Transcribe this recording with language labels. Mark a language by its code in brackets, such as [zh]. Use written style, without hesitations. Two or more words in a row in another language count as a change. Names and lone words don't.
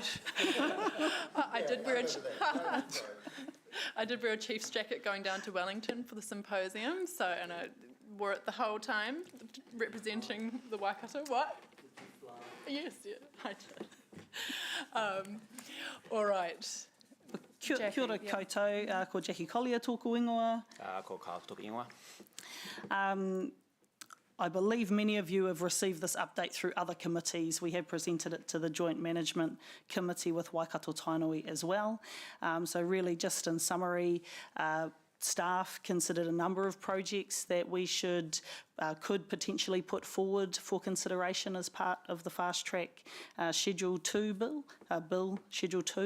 [en] I did wear a Chiefs jacket going down to Wellington for the symposium, and I wore it the whole time, representing the Waikato. What? Yes, yeah, I did. All right. [mi] Kia ora Jackie, koutou, ko Jackie Collier tōku ingoa. Ko Kyle toki ingoa. [en] I believe many of you have received this update through other committees. We have presented it to the Joint Management Committee with Waikato Tainui as well. So really just in summary, staff considered a number of projects that we could potentially put forward for consideration as part of the fast track Schedule 2 bill Schedule 2.